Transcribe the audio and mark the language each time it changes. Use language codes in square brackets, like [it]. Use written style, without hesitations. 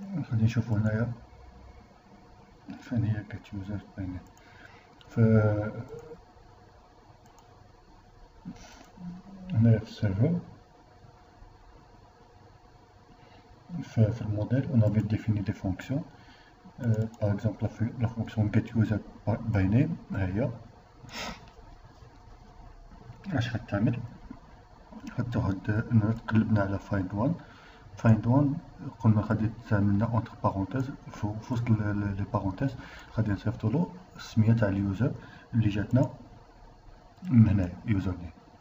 [ar] غادي نشوفو هنايا فين هي كات يوزر باينة هنايا في السيرفر. [fr] في الموديل on avait défini des fonctions. Par exemple la fonction getUser by name ها هي. [ar] اش غتعمل؟ غتاخد تقلبنا على find1. find1 قلنا غادي تعملنا اونتر بارونتيز، في وسط لي بارونتيز غادي نصيفطولو السميه تاع اليوزر اللي جاتنا من هنايا يوزر نيم.